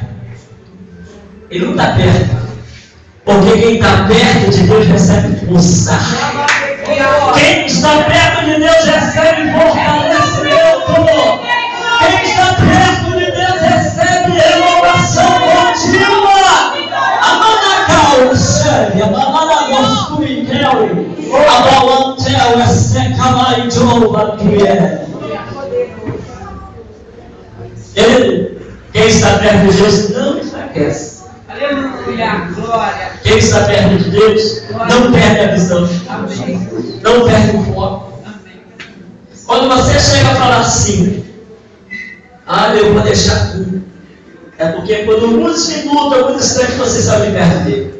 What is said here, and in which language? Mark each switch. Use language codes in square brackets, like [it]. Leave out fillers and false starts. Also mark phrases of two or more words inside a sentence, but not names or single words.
[pt] Ele não está perto, porque quem está perto de Deus recebe força. Quem está perto de Deus recebe fortalecimento. Quem está perto de Deus recebe renovação contínua. Amanacau, sério, amanacau, abalantel, secamai, jova, que quem está perto de Deus não enfraquece. Aleluia, glória. Quem está perto de Deus não perde a visão. Amém. Não perde o foco. Amém. Quando você chega a falar assim: eu vou deixar tudo, é porque por alguns minutos, alguns instantes você sabe perto dele.